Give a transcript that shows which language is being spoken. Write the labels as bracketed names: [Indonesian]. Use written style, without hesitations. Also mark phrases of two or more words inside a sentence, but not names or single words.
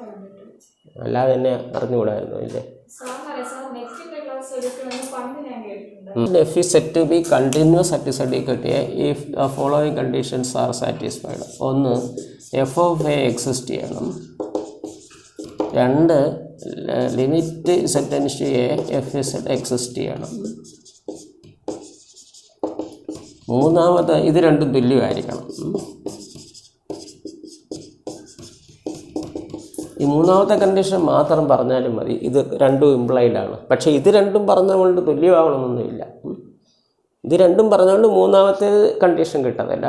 [Malayalam] അല്ലാതെ തന്നെ അറിഞ്ഞുകൂടായിരുന്നു ഇല്ലേ? [English] F is said to be continuous at z equal to a if the following conditions are satisfied. [Malayalam] ഒന്ന് [English] f of a exist [Malayalam] ചെയ്യണം. രണ്ട് [English] limit z tends to a f z exist [Malayalam] ചെയ്യണം. മൂന്നാമത് ഇത് രണ്ടും തുല്യമായിരിക്കണം. ഈ മൂന്നാമത്തെ കണ്ടീഷൻ മാത്രം പറഞ്ഞാലും മതി. ഇത് രണ്ടും ഇംപ്ലൈഡാണ്. പക്ഷേ ഇത് രണ്ടും പറഞ്ഞുകൊണ്ട് തുല്യമാവണമെന്നൊന്നുമില്ല. ഇത് രണ്ടും പറഞ്ഞുകൊണ്ട് മൂന്നാമത്തെ കണ്ടീഷൻ കിട്ടത്തില്ല.